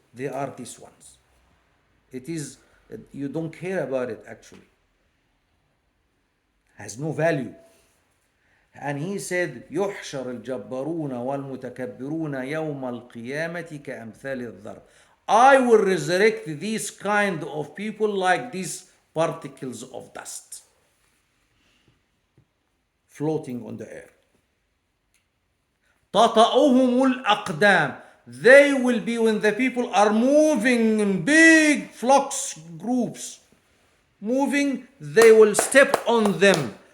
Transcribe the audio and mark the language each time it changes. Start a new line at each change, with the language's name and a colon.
English: They are these ones. It is, you don't care about it actually. Has no value.
Arabic: And he said, يحشر الجبارون والمتكبرون يوم القيامة كأمثال الذر.
English: I will resurrect these kind of people like these particles of dust floating on the air.
Arabic: تطأهم الأقدام.
English: They will be, when the people are moving in big flocks, groups, moving, they will step on them.